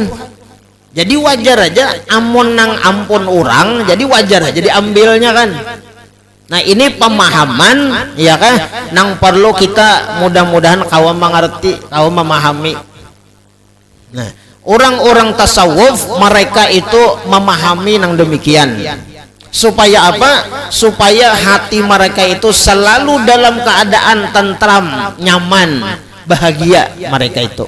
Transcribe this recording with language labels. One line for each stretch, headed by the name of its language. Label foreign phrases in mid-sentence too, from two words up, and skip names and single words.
Banjar: Jadi wajar aja amun nang ampun orang, jadi wajar aja diambilnya kan.
Indonesian: Nah ini pemahaman ya kan nang perlu kita mudah-mudahan kawan mengerti, kawan memahami. Nah orang-orang tasawuf mereka itu memahami nang demikian supaya apa? Supaya hati mereka itu selalu dalam keadaan tentram, nyaman, bahagia mereka itu.